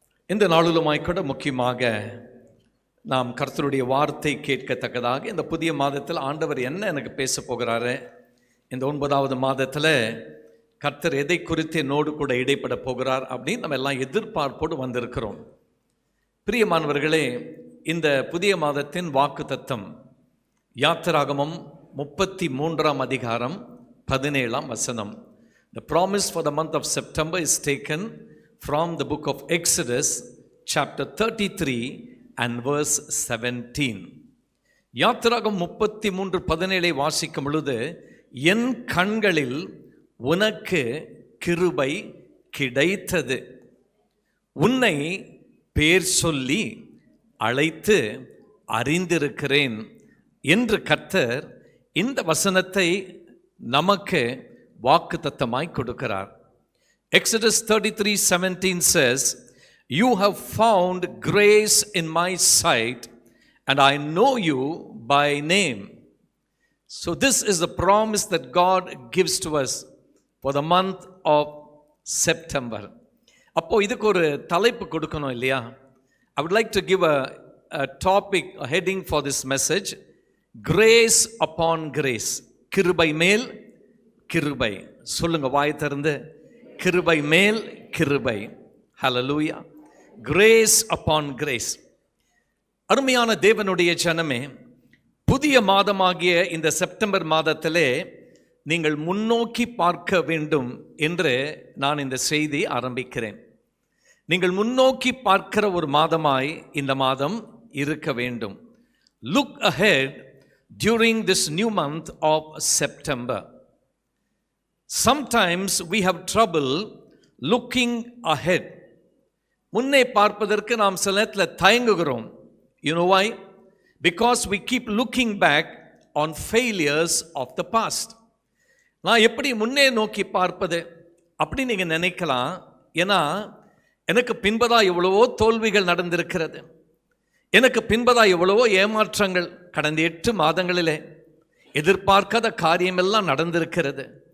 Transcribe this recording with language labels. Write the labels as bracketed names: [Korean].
[Tamil] இந்த நாளிலுமாய்க்கூட முக்கியமாக நாம் கர்த்தருடைய வார்த்தை கேட்கத்தக்கதாக இந்த புதிய மாதத்தில் ஆண்டவர் என்ன எனக்கு பேச போகிறாரு, இந்த 9வது மாதத்தில் கர்த்தர் எதை குறித்து என்னோடு கூட இடைப்பட போகிறார் அப்படின்னு நம்ம எல்லாம் எதிர்பார்ப்போடு வந்திருக்கிறோம். பிரியமானவர்களே, இந்த புதிய மாதத்தின் வாக்கு தத்தம் யாத்திராகமம் 33ஆம் அதிகாரம் 17ஆம் வசனம். [English] The promise for the month of September is taken from the book of Exodus chapter 33 and verse 17. [Tamil] யாத்திராகம் 33:17 வாசிக்கும் பொழுது, என் கண்களில் உனக்கு கிருபை கிடைத்தது, உன்னை பேர் சொல்லி அழைத்து அறிந்திருக்கிறேன் என்று கர்த்தர் இந்த வசனத்தை நமக்கு வாக்குத்தத்தமாய் கொடுக்கிறார். [English] Exodus 33:17 says, "You have found grace in my sight, and I know you by name." So this is the promise that God gives to us for the month of September. [Tamil] அப்போ இதுக்கு ஒரு தலைப்பு கொடுக்கணும் இல்லையா? [English] I would like to give a topic, a heading for this message: grace upon grace. [Tamil] கிருபை மேல் கிருபை. சொல்லுங்க வாய் திறந்து, கிருபை மேல் கிருபை. ஹல்லேலூயா. [English] Grace upon grace. [Tamil] அருமையான தேவனுடைய ஜனமே, புதிய மாதமாகிய இந்த செப்டம்பர் மாதத்திலே நீங்கள் முன்னோக்கி பார்க்க வேண்டும் என்று நான் இந்த செய்தி ஆரம்பிக்கிறேன். நீங்கள் முன்னோக்கி பார்க்கிற ஒரு மாதமாய் இந்த மாதம் இருக்க வேண்டும். [English] Look ahead during this new month of September. Sometimes we have trouble looking ahead. [Tamil] முன்னே பார்ப்பதற்கு நாம் சில நேரத்தில் தயங்குகிறோம். [English] You know why? Because we keep looking back on failures of the past. [Tamil] நான் எப்படி முன்னே நோக்கி பார்ப்பது அப்படி நீங்கள் நினைக்கலாம். ஏன்னா எனக்கு பின்பதாக எவ்வளவோ தோல்விகள் நடந்திருக்கிறது, எனக்கு பின்பதாக எவ்வளவோ ஏமாற்றங்கள் கடந்த 8 மாதங்களிலே எதிர்பார்க்காத காரியமெல்லாம் நடந்திருக்கிறது.